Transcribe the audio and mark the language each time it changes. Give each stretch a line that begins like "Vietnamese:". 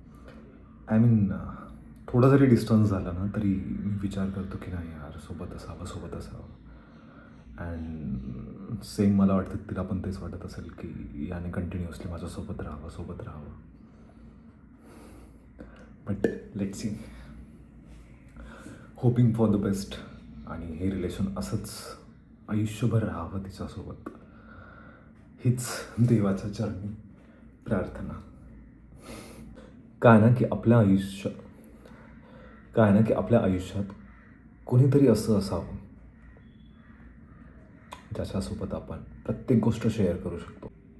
Marathi: थोडा जरी डिस्टन्स झाला ना तरी मी विचार करतो की नाही यार, सोबत असावं. अँड सेम मला वाटतं तिला पण तेच वाटत असेल की याने कंटिन्युअसली माझ्यासोबत राहावं.
English: But let's see, hoping for the best.
Marathi: आणि हे रिलेशन असंच आयुष्यभर राहावं तिच्यासोबत, हीच देवाच्या चरणी प्रार्थना. काय ना की आपल्या आयुष्यात कोणीतरी असं असावं ज्याच्यासोबत आपण प्रत्येक गोष्ट शेअर करू शकतो.